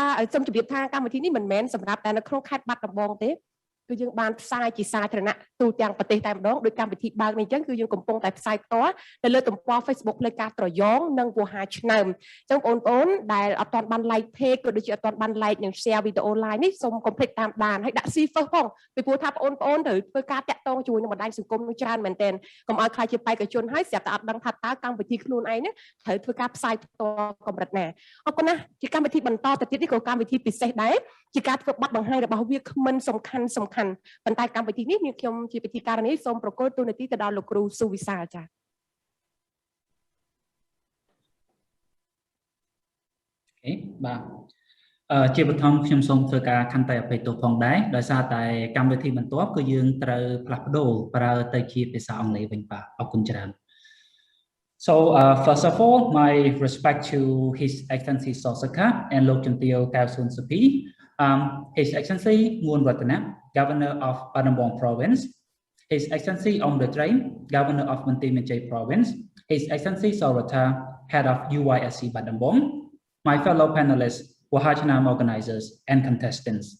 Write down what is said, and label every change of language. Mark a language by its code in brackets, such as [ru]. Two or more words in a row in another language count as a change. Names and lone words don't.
[km] សូមជម្រាបថាកម្មវិធីនេះមិនមែនសម្រាប់តែនៅក្នុងខេត្តបាត់ដំបងទេគឺយើងបានផ្សាយជាសាធារណៈទូទាំងប្រទេសតែម្ដងដោយកម្មវិធីបើកនេះអញ្ចឹងគឺយើងកំពុងតែផ្សាយផ្ទាល់នៅលើទំព័រ Facebook ផ្លូវការត្រយងនិងវោហាឆ្នើមអញ្ចឹងបងប្អូនដែលអត់ទាន់បាន [en] like page [km] ក៏ដូចជាអត់ទាន់បាន like និង share វីដេអូ live នេះសូមកុំភ្លេចតាមដានហើយដាក់ [en] see first [km] ផងពីព្រោះថាបងប្អូនត្រូវធ្វើការតាក់ទងជាមួយនឹងបណ្ដាញសង្គមនឹងច្រើនមែនទែនកុំឲ្យខ្លាចជាបេក្ខជនហើយស្រាប់តែអត់ដឹងថាតើកម្មវិធីខ្លួនឯងនេះត្រូវធ្វើការផ្សាយផ្ទាល់កម្រិតណាអរគុណណាស់ជាកម្មវិធីបន្តទៅទៀតនេះក៏កម្មវិធីពិសេសដែរជាការធ្វើបទបង្ហាញរបស់វាគ្មិនសំខាន់ប៉ុន្តែកម្មវិធីនេះខ្ញុំជាពិធីការនេះសូមប្រកល់ទូនាទីទៅដល់លោកគ្រូសុវិសាលចា៎ អូខេបាទជាបឋមខ្ញុំសូមធ្វើការខន្តីអភ័យទោសផងដែរដោយសារតែ កម្មវិធីបន្ទាប់គឺយើងត្រូវផ្លាស់ប្ដូរប្រើទៅជាភាសាអង់គ្លេសវិញបាទអរគុណច្រើន [en] So first of all, my respect to His Excellency Sosaka and Lok Chumtio Kausun Supi, His Excellency Nguyen Ratana, Governor of Battambang Province, His Excellency Ong De Train, Governor of Manti Menchay Province, His Excellency Sorata, Head of UYSC Battambang, my fellow panelists, Wahachanam organizers, and contestants.